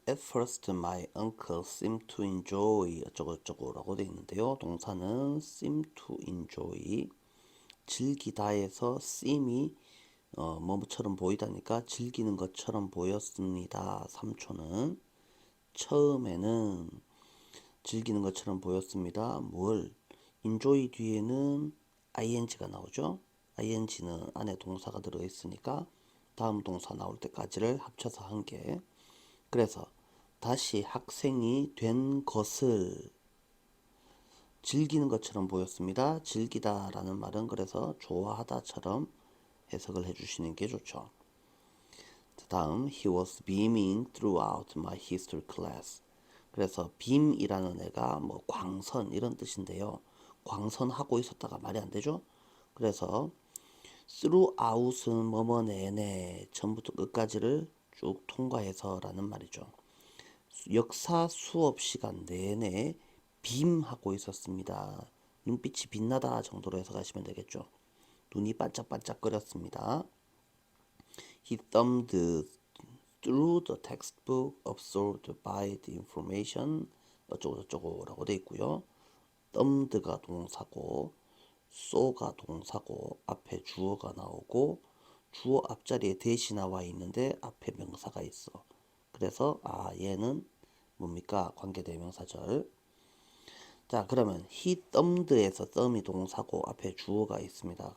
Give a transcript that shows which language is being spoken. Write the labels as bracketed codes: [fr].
[en] At first my uncle seemed to enjoy [ko] 어쩌고저쩌고라고 되어 있는데요. 동사는 [en] seem to enjoy, [ko] 즐기다에서 seem이 뭐처럼 보이다니까 즐기는 것처럼 보였습니다. 3초는 처음에는 즐기는 것처럼 보였습니다. 뭘? enjoy 뒤에는 ing가 나오죠. ing는 안에 동사가 들어있으니까 다음 동사 나올 때까지를 합쳐서 한 개. 그래서 다시 학생이 된 것을 즐기는 것처럼 보였습니다. 즐기다 라는 말은 그래서 좋아하다처럼 해석을 해주시는 게 좋죠. 다음, [en] he was beaming throughout my history class. [ko] 그래서 beam이라는 애가 뭐 광선 이런 뜻인데요. 광선하고 있었다가 말이 안 되죠. 그래서 throughout은 뭐뭐 내내 처음부터 끝까지를 쭉 통과해서 라는 말이죠. 역사 수업 시간 내내 빔하고 있었습니다. 눈빛이 빛나다 정도로 해석하시면 되겠죠. 눈이 반짝반짝거렸습니다. [en] He thumbed through the textbook absorbed by the information [ko] 어쩌고저쩌고라고 되어 있고요. thumbed가 동사고 쏘가 동사고 앞에 주어가 나오고 주어 앞자리에 대시 나와 있는데 앞에 명사가 있어. 그래서 얘는 뭡니까? 관계대명사절. 자, 그러면 he thumbed에서 thumb이 동사고 앞에 주어가 있습니다.